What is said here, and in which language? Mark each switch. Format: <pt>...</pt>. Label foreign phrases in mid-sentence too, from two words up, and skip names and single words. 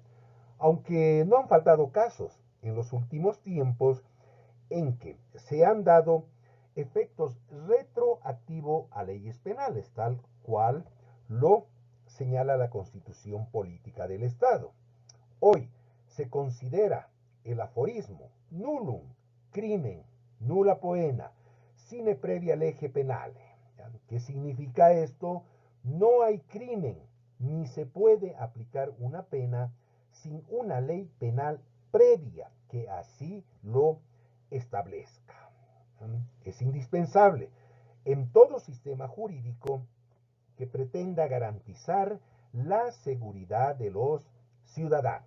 <es>Aunque no han faltado casos en los últimos tiempos en que se han dado efectos retroactivos a leyes penales, tal cual lo señala la Constitución Política del Estado. Hoy se considera el aforismo</es> <la>nullum crimen nulla poena sine previa lege penale.</la> <es>¿Qué significa esto? No hay crimen ni se puede aplicar una pena sin una ley penal previa que así lo establezca. Es indispensable en todo sistema jurídico que pretenda garantizar la seguridad de los ciudadanos.</es>